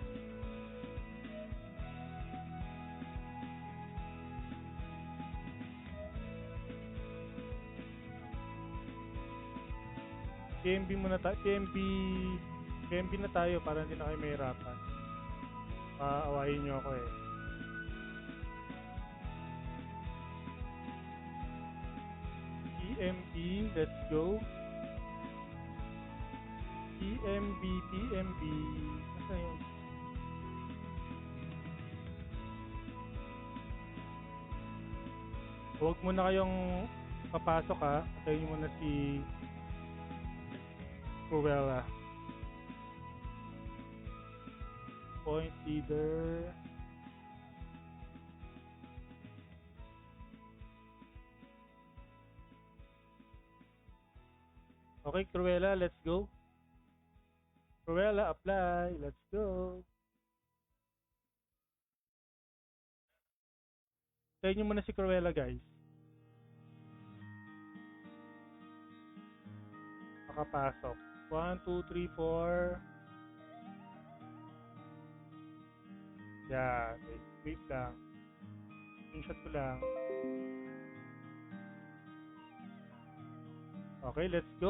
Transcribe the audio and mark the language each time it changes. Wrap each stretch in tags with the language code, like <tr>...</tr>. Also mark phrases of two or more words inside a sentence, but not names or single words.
<tl>PMB muna tayo. PMB na tayo para hindi na kayo mahirapan. Aawayin nyo ako eh. PMB,</tl> <en>let's go.</en> <tl>PMB. Asa yun? Huwag muna kayong papasok ha. Patayin nyo muna si Cruella.</tl> <en>Point leader. Okay, Cruella, let's go. Cruella, apply. Let's go.</en> <tl>Tayo nyo muna si Cruella, guys. Makapasok.</tl> <en>1, 2, 3, 4. Yeah, wait lang.</en> <tl>Screenshot ko lang.</tl> <en>Okay, let's go.</en>